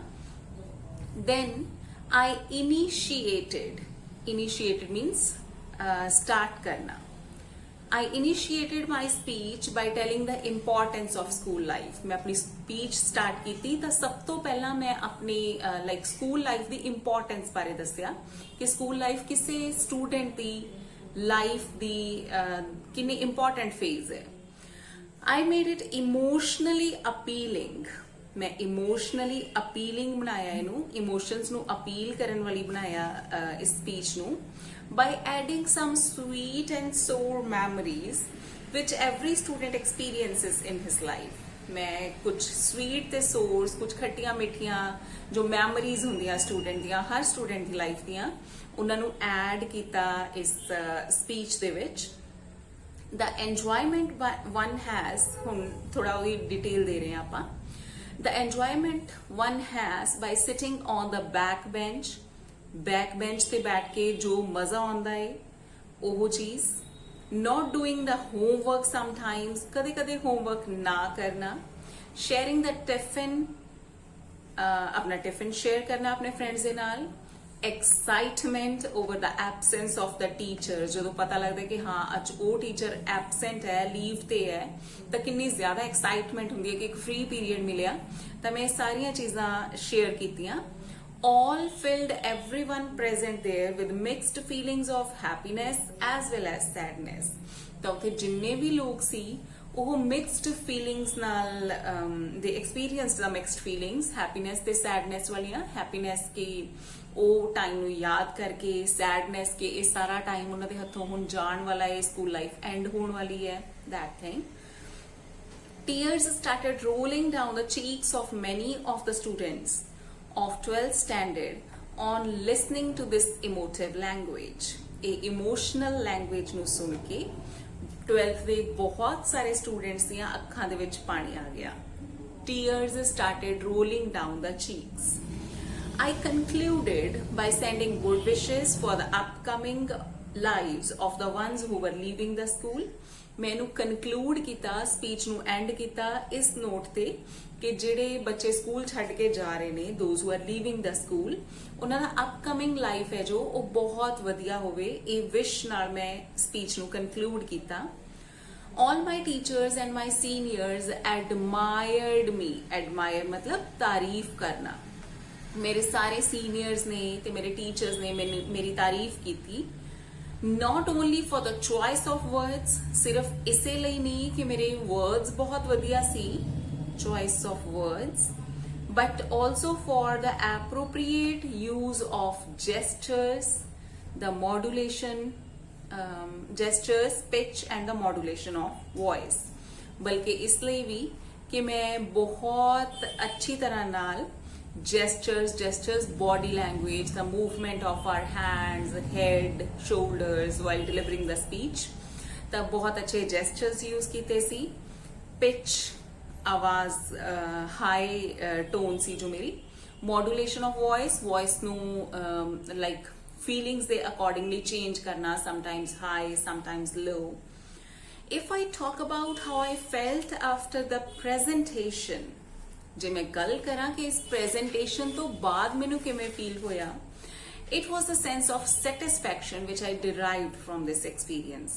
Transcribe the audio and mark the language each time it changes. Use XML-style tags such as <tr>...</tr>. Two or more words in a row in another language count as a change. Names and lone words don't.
<en>Then I initiated means start karna. I initiated my speech by telling the importance of school life.</en> <hi>मैं अपनी</hi> <en>speech start</en> <hi>की थी</hi> <pa>ਤੋ ਸਬ ਤੋ ਪਹਿਲਾ ਮੈਂ ਅਪਣੀ</pa> <en>like school life</en> <pa>दी importance ਬਾਰੇ ਦੱਸਿਆ ਕਿ</pa> <en>school life</en> <pa>ਕਿਸੇ student ਦੀ life ਦੀ ਕਿੰਨੀ</pa> <en>important phase</en> <pa>है.</pa> <en>I made it emotionally appealing. मैं emotionally appealing</en> <pa>ਬਣਾਇਆ ਇਹਨੂੰ, ਇਮੋਸ਼ਨਸ ਨੂੰ ਅਪੀਲ ਕਰਨ ਵਾਲੀ ਬਣਾਇਆ ਇਸ ਸਪੀਚ ਨੂੰ</pa> <en>by adding some sweet and sour memories which every student experiences in his life.</en> <pa>ਮੈਂ ਕੁਝ sweet ਤੇ sour, ਕੁਝ ਖੱਟੀਆਂ ਮਿੱਠੀਆਂ ਜੋ ਮੈਮਰੀਜ਼ ਹੁੰਦੀਆਂ ਸਟੂਡੈਂਟ ਦੀਆਂ, ਹਰ ਸਟੂਡੈਂਟ ਦੀ ਲਾਈਫ ਦੀਆਂ, ਉਹਨਾਂ ਨੂੰ ਐਡ ਕੀਤਾ ਇਸ ਸਪੀਚ ਦੇ ਵਿੱਚ.</pa> <en>The enjoyment one has,</en> <pa>ਹੁਣ ਥੋੜਾ ਉਹਦੀ ਡਿਟੇਲ ਦੇ ਰਹੇ ਹਾਂ ਆਪਾਂ.</pa> <en>The enjoyment one has by sitting on the backbench</en> <pa>ਤੇ ਬੈਠ ਕੇ ਜੋ ਮਜ਼ਾ ਆਉਂਦਾ ਹੈ ਉਹ ਚੀਜ਼.</pa> <en>Not doing the homework sometimes,</en> <pa>ਕਦੇ homework ਨਾ ਕਰਨਾ.</pa> <en>Sharing the tiffin,</en> <pa>ਆਪਣਾ</pa> <en>tiffin share</en> <pa>ਕਰਨਾ ਆਪਣੇ friends ਦੇ ਨਾਲ.</pa> <en>Excitement over the absence of the teacher,</en> <pa>ਜਦੋਂ ਪਤਾ ਲੱਗਦਾ ਕਿ ਹਾਂ ਅੱਜ ਉਹ</pa> <en>teacher absent</en> <pa>ਹੈ, ਲੀਵ ਤੇ ਹੈ, ਤਾਂ ਕਿੰਨੀ ਜ਼ਿਆਦਾ ਐਕਸਾਈਟਮੈਂਟ ਹੁੰਦੀ ਹੈ ਕਿ ਇੱਕ</pa> <en>free period</en> <pa>ਮਿਲਿਆ. ਤਾਂ ਮੈਂ ਸਾਰੀਆਂ ਚੀਜ਼ਾਂ ਸ਼ੇਅਰ ਕੀਤੀਆਂ.</pa> <en>All filled everyone present there with mixed feelings of happiness as well as sadness.</en> <pa>ਤਾਂ ਉੱਥੇ ਜਿੰਨੇ ਵੀ ਲੋਕ ਸੀ ਉਹ</pa> <en>mixed feelings</en> <pa>ਨਾਲ ਦੇ ਐਕਸਪੀਰੀਅੰਸ ਦਾ</pa> <en>mixed feelings happiness</en> <pa>ਤੇ ਸੈਡਨੈਸ ਵਾਲੀਆਂ ਹੈਪੀਨੈਸ ਕਿ ਉਹ ਟਾਈਮ ਨੂੰ ਯਾਦ ਕਰਕੇ ਸੈਡਨੈਸ ਕਿ ਇਹ ਸਾਰਾ ਟਾਈਮ ਉਹਨਾਂ ਦੇ ਹੱਥੋਂ ਹੁਣ ਜਾਣ ਵਾਲਾ ਹੈ</pa> <en>school life end</en> <pa>ਹੋਣ ਵਾਲੀ ਹੈ</pa> <en>that thing. Tears started rolling down the cheeks of many of the students of 12th standard on listening to this emotive language. A emotional language</en> <pa>ਨੂੰ ਸੁਣ ਕੇ 12th ਦੇ ਬਹੁਤ ਸਾਰੇ ਸਟੂਡੈਂਟਸ ਦੀਆਂ ਅੱਖਾਂ ਦੇ ਵਿੱਚ ਪਾਣੀ ਆ ਗਿਆ.</pa> <en>Tears started rolling down the cheeks. I concluded by sending good wishes for the upcoming lives of the ones who were leaving the school.</en> <pa>ਮੈਨੂੰ ਕਨਕਲੂਡ ਕੀਤਾ ਸਪੀਚ ਨੂੰ ਐਂਡ ਕੀਤਾ ਇਸ ਨੋਟ ਤੇ ਕਿ ਜਿਹੜੇ ਬੱਚੇ ਸਕੂਲ ਛੱਡ ਕੇ ਜਾ ਰਹੇ ਨੇ</pa> <en>those who are leaving the school</en> <pa>ਉਹਨਾਂ ਦਾ</pa> <en>upcoming life</en> <pa>ਹੈ ਜੋ ਉਹ ਬਹੁਤ ਵਧੀਆ ਹੋਵੇ ਇਹ ਵਿਸ਼ ਨਾਲ ਮੈਂ ਸਪੀਚ ਨੂੰ ਕਨਕਲੂਡ ਕੀਤਾ.</pa> <en>All my teachers and my seniors admired me.</en> <hi>Admire मतलब तारीफ करना. मेरे सारे seniors ने ते मेरे teachers ने मेरी तारीफ की थी.</hi> <en>Not only for the choice of words,</en> <hi>सिर्फ इसे लिए नहीं कि मेरे words बहुत वधिया सी,</hi> <en>choice of words, but also for the appropriate use of gestures, the modulation, gestures, pitch and the modulation of voice.</en> <hi>बल्कि इसलिए भी कि मैं बहुत अच्छी तरह नाल</hi> <en>gestures, body language, the movement of our hands, head, shoulders while delivering the speech,</en> <hi>तब बहुत अच्छे</hi> <en>gestures use</en> <hi>कीते सी. Pitch, आवाज</hi> <en>high tone</en> <hi>सी जो मेरी.</hi> <en>Modulation of voice नू like feelings they accordingly change karna, sometimes high, sometimes low. If I talk about how I felt after the presentation,</en> <pa>ਜੇ ਮੈਂ ਗਲ ਕਰਾ ਕਿ ਇਸ presentation ਤੋ ਬਾਦ ਮੈਨੂ ਕਿਵੇਂ feel ਹੋਇਆ,</pa> <en>it was a sense of satisfaction which I derived from this experience.</en>